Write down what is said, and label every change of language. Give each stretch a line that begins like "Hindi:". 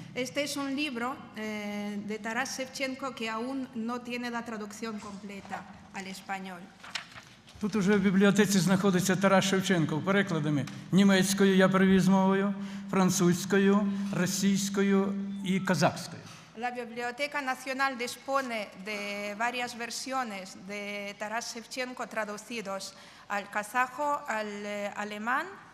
Spanish: Este es un libro de Taras Shevchenko que aún no tiene la traducción completa al español.
Ukrainian: Тут уже в бібліотеці знаходиться Тарас Шевченко перекладами німецькою я привіз мовою, французькою, російською і казахською.
Spanish: La Biblioteca Nacional dispone de varias versiones de Taras Shevchenko traducidos al kazajo, al alemán,